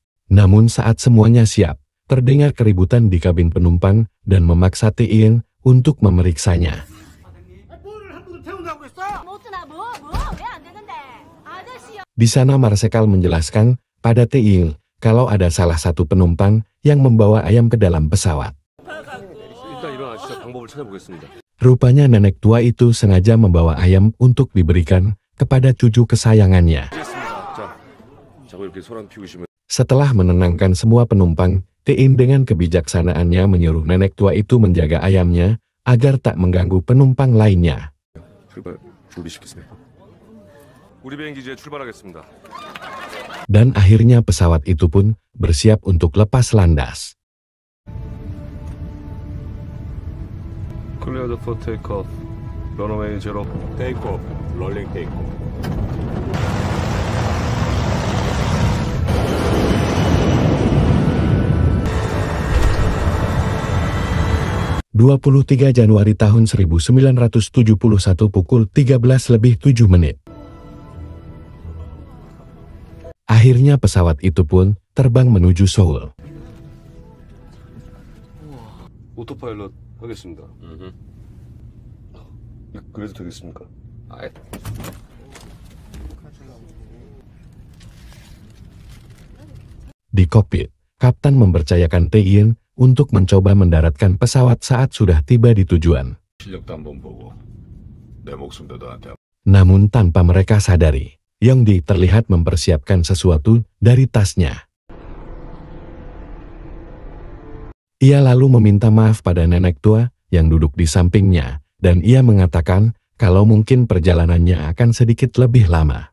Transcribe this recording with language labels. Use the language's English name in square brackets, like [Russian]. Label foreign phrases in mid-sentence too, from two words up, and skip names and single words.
[Indonesian] Namun saat semuanya siap, terdengar keributan di kabin penumpang dan memaksa Tein untuk memeriksanya. Di sana Marsekal menjelaskan pada Tein kalau ada salah satu penumpang yang membawa ayam ke dalam pesawat. [Korean] 일단 일어나시죠. 방법을 찾아보겠습니다. [Indonesian] Rupanya nenek tua itu sengaja membawa ayam untuk diberikan kepada cucu kesayangannya. [Korean] 알겠습니다. 자, 자꾸 이렇게 소란 피우시면 [Indonesian] Setelah menenangkan semua penumpang, Tein dengan kebijaksanaannya menyuruh nenek tua itu menjaga ayamnya agar tak mengganggu penumpang lainnya. [Korean] 출발 준비시켰습니다. 우리 비행기지에 출발하겠습니다. [Indonesian] Dan akhirnya pesawat itu pun bersiap untuk lepas landas. [English] Cleared for takeoff. Runway zero. Takeoff, rolling takeoff. [Indonesian] 23 Januari tahun 1971 pukul 13:07. Akhirnya pesawat itu pun terbang menuju Seoul. [Korean] 오토파일럿 하겠습니다. 그래도 되겠습니까? [Indonesian] Di kokpit, Kapten mempercayakan Tein untuk mencoba mendaratkan pesawat saat sudah tiba di tujuan. [Korean] 실력도 한번 보고 내 목숨도 너한테. [Indonesian] Namun tanpa mereka sadari, Yongdi terlihat mempersiapkan sesuatu dari tasnya. Ia lalu meminta maaf pada nenek tua yang duduk di sampingnya, dan ia mengatakan kalau mungkin perjalanannya akan sedikit lebih lama.